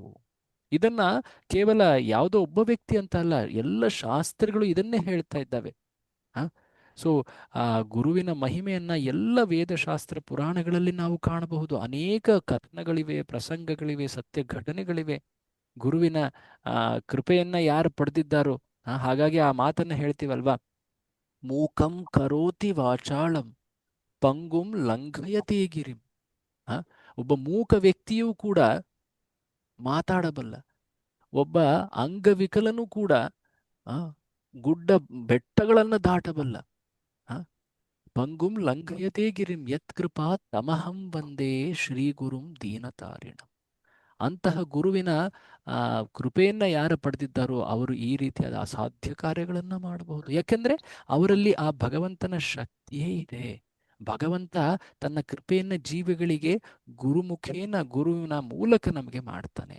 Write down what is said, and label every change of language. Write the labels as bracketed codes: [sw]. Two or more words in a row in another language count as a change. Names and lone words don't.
[kn] ಇದನ್ನ ಕೇವಲ ಯಾವುದೋ ಒಬ್ಬ ವ್ಯಕ್ತಿ ಅಂತ ಅಲ್ಲ, ಎಲ್ಲ ಶಾಸ್ತ್ರಗಳು ಇದನ್ನೇ ಹೇಳ್ತಾ ಇದ್ದಾವೆ. ಸೊ ಆ ಗುರುವಿನ ಮಹಿಮೆಯನ್ನ ಎಲ್ಲ ವೇದಶಾಸ್ತ್ರ ಪುರಾಣಗಳಲ್ಲಿ ನಾವು ಕಾಣಬಹುದು. ಅನೇಕ ಕಥನಗಳಿವೆ, ಪ್ರಸಂಗಗಳಿವೆ, ಸತ್ಯ ಘಟನೆಗಳಿವೆ. ಗುರುವಿನ ಕೃಪೆಯನ್ನ ಯಾರು ಪಡೆದಿದ್ದಾರೋ, ಹಾಗಾಗಿ ಆ ಮಾತನ್ನ ಹೇಳ್ತೀವಲ್ವಾ, [sa] ಮೂಕಂ ಕರೋತಿ ವಾಚಾಳಂ ಪಂಗುಂ ಲಂಘಯತೆ ಗಿರಿಂ. [kn] ಒಬ್ಬ ಮೂಕ ವ್ಯಕ್ತಿಯೂ ಕೂಡ ಮಾತಾಡಬಲ್ಲ, ಒಬ್ಬ ಅಂಗವಿಕಲನೂ ಕೂಡ ಗುಡ್ಡ ಬೆಟ್ಟಗಳನ್ನು ದಾಟಬಲ್ಲ. [sa] ಪಂಗುಂ ಲಂಘಯತೆ ಗಿರಿಂ ಯತ್ ಕೃಪಾ ತಮಹಂ ವಂದೇ ಶ್ರೀ ಗುರುಂ ದೀನತಾರಿಣಂ. [kn] ಅಂತಹ ಗುರುವಿನ ಕೃಪೆಯನ್ನ ಯಾರು ಪಡೆದಿದ್ದಾರೋ ಅವರು ಈ ರೀತಿಯಾದ ಅಸಾಧ್ಯ ಕಾರ್ಯಗಳನ್ನ ಮಾಡಬಹುದು. ಯಾಕೆಂದ್ರೆ ಅವರಲ್ಲಿ ಆ ಭಗವಂತನ ಶಕ್ತಿಯೇ ಇದೆ. ಭಗವಂತ ತನ್ನ ಕೃಪೆಯನ್ನ ಜೀವಿಗಳಿಗೆ ಗುರುಮುಖೇನ, ಗುರುವಿನ ಮೂಲಕ ನಮಗೆ ಮಾಡ್ತಾನೆ.